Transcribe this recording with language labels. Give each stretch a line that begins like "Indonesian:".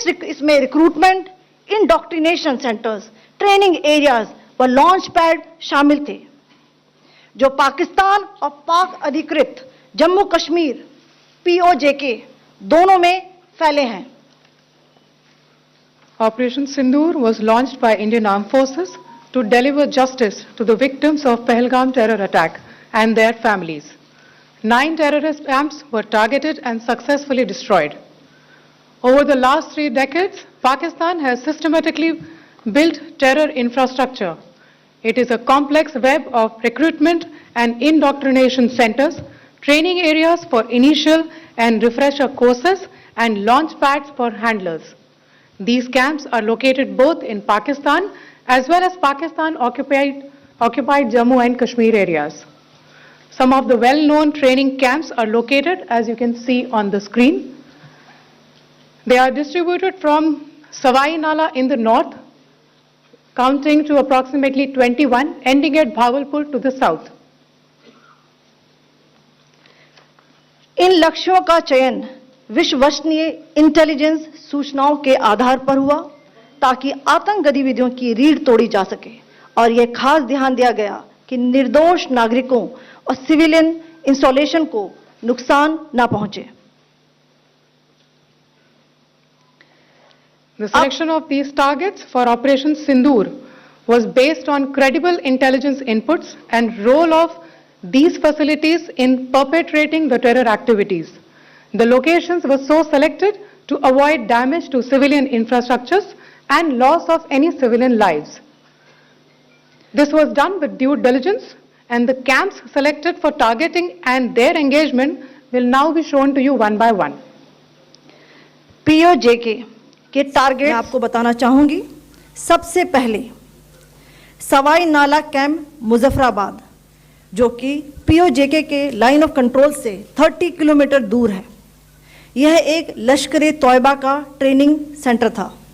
Hindi: इसमें recruitment, indoctrination centres, training areas व launch pad शामिल थे, जो पाकिस्तान और पाक अधिकृत जम्मू कश्मीर POJK दोनों में फैले हैं।
English: Operation Sindoor was launched by Indian Armed Forces to deliver justice to the victims of Pahalgam terror attack and their families. 9 terrorist camps were targeted and successfully destroyed. Over the last 3 decades, Pakistan has systematically built terror infrastructure. It is a complex web of recruitment and indoctrination centers, training areas for initial and refresher courses, and launch pads for handlers. These camps are located both in Pakistan as well as Pakistan occupied Jammu and Kashmir areas. Some of the well-known training camps are located, as you can see on the screen. They are distributed from Savai Nala in the north, counting to approximately 21, ending at Bhagalpur to the south.
Hindi: इन लक्ष्यों का चयन विश्वसनीय intelligence सूचनाओं के आधार पर हुआ ताकि आतंक गतिविधियों की रीढ़ तोड़ी जा सके और यह खास ध्यान दिया गया कि निर्दोष नागरिकों और सिविलियन इंस्टॉलेशन को नुकसान न पहुंचे।
English: The selection of these targets for Operation Sindoor was based on credible intelligence inputs and role of these facilities in perpetrating the terror activities. The locations were so selected to avoid damage to civilian infrastructures and loss of any civilian lives. This was done with due diligence, and the camps selected for targeting and their engagement will now be shown to you one by one.
Hindi: POJK के target मैं आपको बताना चाहूंगी। सबसे पहले सवाई नाला camp Muzaffarabad, जो कि POJK के लाइन ऑफ कंट्रोल से 30 किलोमीटर दूर है। यह एक लश्कर तौयबा का ट्रेनिंग सेंटर था।